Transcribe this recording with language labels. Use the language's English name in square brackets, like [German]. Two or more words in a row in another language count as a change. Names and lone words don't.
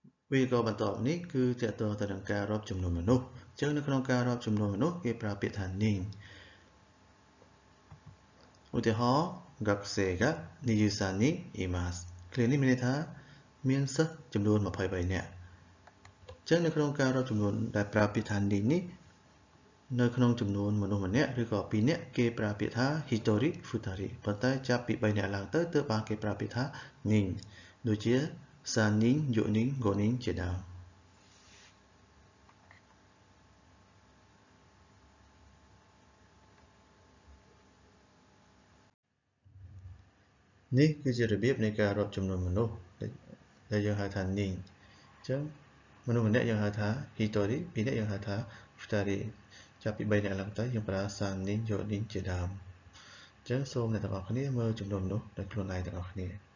[Khmer] វេយ្យាករណ៍បន្តនេះគឺទាក់ទងទៅនឹងការរាប់ចំនួនមនុស្សអញ្ចឹងនៅក្នុងការរាប់ចំនួនមនុស្សគេប្រើពាក្យថានីង ឧទាហរណ៍ [Japanese] 学生が23人います [Khmer] ឃ្លានេះមានន័យថាមានសិស្សចំនួន23នាក់អញ្ចឹងនៅក្នុងការរាប់ចំនួនដែលប្រើពាក្យថានីងនេះនៅក្នុងចំនួនមនុស្សម្នាក់ឬក៏2នាក់គេប្រើពាក្យថា [Japanese] ひとり ふたり [Khmer] ប៉ុន្តែចាប់ពី3នាក់ឡើងទៅទើបបានគេប្រើពាក្យថានីងដូចជា [Japanese] 3 人4人5人 [Khmer] ជាដើម នេះគឺជារបៀបនៃការរាប់ចំនួនមនុស្សដែលយើងហៅថានីងអញ្ចឹងមនុស្សម្នាក់យើងហៅថា hitori 2នាក់យើងហៅថា futari ចាប់ពី3នាក់ឡើងទៅយើងប្រើ [Japanese] 3 人4 人 [Khmer] ជាដើមអញ្ចឹងសូមអ្នកទាំងអស់គ្នាមើលចំនួនមនុស្សដោយខ្លួនឯងទាំងអស់គ្នា